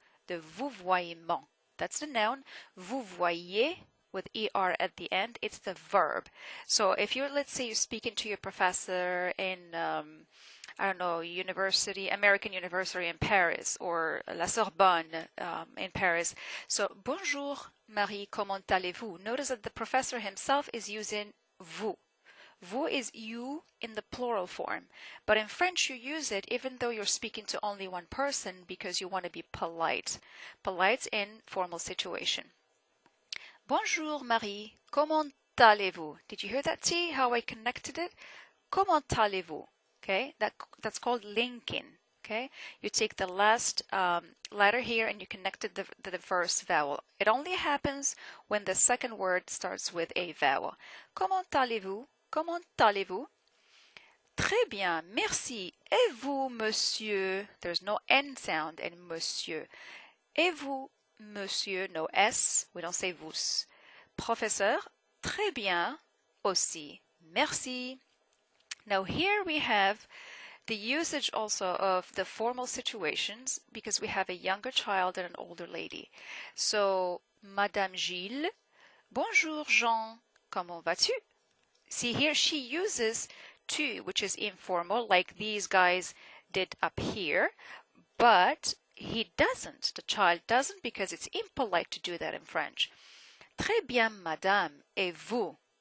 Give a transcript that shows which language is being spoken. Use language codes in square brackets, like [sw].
[en] The vouvoiement. That's the noun. Vous voyez with ER at the end, it's the verb. So if you're, let's say you're speaking to your professor in, I don't know, American University in Paris, or La Sorbonne in Paris. [fr] So, bonjour Marie, comment allez-vous? [en] Notice that the professor himself is using vous. Vous is you in the plural form. But in French, you use it even though you're speaking to only one person because you want to be polite. Polite in formal situation. [fr] Bonjour Marie, comment allez-vous? [en] Did you hear that T? How I connected it? [fr] Comment allez-vous? [en] Okay, that's called linking. Okay, you take the last letter here and you connected the first vowel. It only happens when the second word starts with a vowel. [fr] Comment allez-vous? Comment allez-vous? Très bien, merci. Et vous, monsieur? [en] There's no N sound in monsieur. [fr] Et vous, monsieur? [en] No S. We don't say [fr] vous. Professeur? Très bien. Aussi. Merci. [en] Now here we have the usage also of the formal situations because we have a younger child and an older lady. [fr] So, Madame Gilles, bonjour Jean, comment vas-tu? [en] See here she uses tu, which is informal, like these guys did up here, but he doesn't, the child doesn't, because it's impolite to do that in French. [fr] Très bien, madame, et vous?